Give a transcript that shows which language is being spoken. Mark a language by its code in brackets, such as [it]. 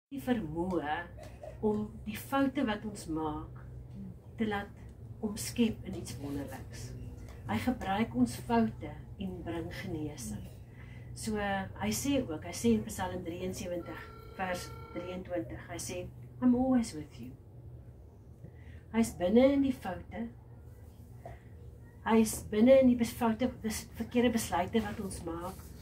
[af] die vermoë om die foute wat ons maak te laat omskep in iets wonderliks. Hy gebruik ons foute en bring genesing. So hy sê in Psalm 73 vers 23, hy sê, [en] I'm always with you. [af] Hy is binne in die foute. Hy is binne in die foute, verkeerde besluite wat ons maak.